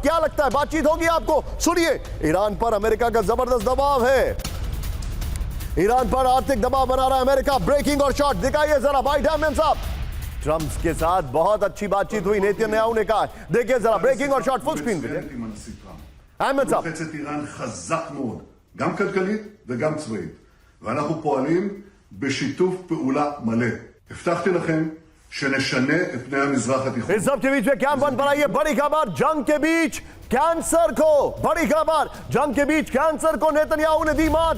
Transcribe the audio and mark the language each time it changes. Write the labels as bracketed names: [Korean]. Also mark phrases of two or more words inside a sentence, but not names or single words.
[Hindi] क्या लगता है बातचीत होगी आपको? सुनिए, ईरान पर अमेरिका का जबरदस्त दबाव है। ईरान पर आर्थिक दबाव बना रहा है अमेरिका। ब्रेकिंग और शॉट दिखाइए जरा, व्हाइट हाउस साहब। ट्रंप के साथ बहुत अच्छी बातचीत हुई, नेतन्याहू ने कहा। देखिए जरा, ब्रेकिंग और शॉट [English] full screen [Hindi] पे। अहमद साहब, [Hebrew] לוחצת איראן חזק מאוד, גם כלכלית וגם צבאית, ואנחנו פועלים בשיתוף פעולה מלא. הבטחתי לכם שנשנה את פני המזרח התיכון. [Hindi] इस सब के बीच में कैंप 1 पर आइए, बड़ी खबर, जंग के बीच कैंसर को। बड़ी खबर, जंग के बीच कैंसर को नेतन्याहू ने दी मात।